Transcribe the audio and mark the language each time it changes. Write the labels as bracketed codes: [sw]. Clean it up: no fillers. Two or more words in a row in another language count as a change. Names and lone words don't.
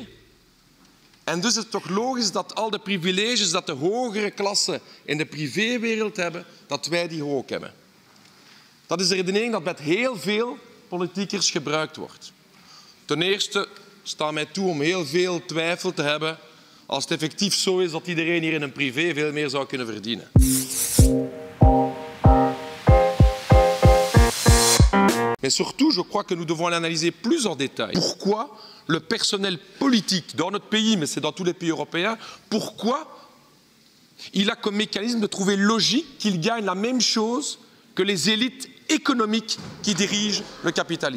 [nl] En dus is het toch logisch dat al de privileges dat de hogere klassen in de privéwereld hebben, dat wij die ook hebben. Dat is de redenering dat met heel veel politiekers gebruikt wordt. Ten eerste staat mij toe om heel veel twijfel te hebben als het effectief zo is dat iedereen hier in een privé veel meer zou kunnen verdienen. [fr] Mais surtout, je crois que nous devons l'analyser plus en détail. Pourquoi le personnel politique dans notre pays, mais c'est dans tous les pays européens, pourquoi il a comme mécanisme de trouver logique qu'il gagne la même chose que les élites économiques qui dirigent le capitalisme.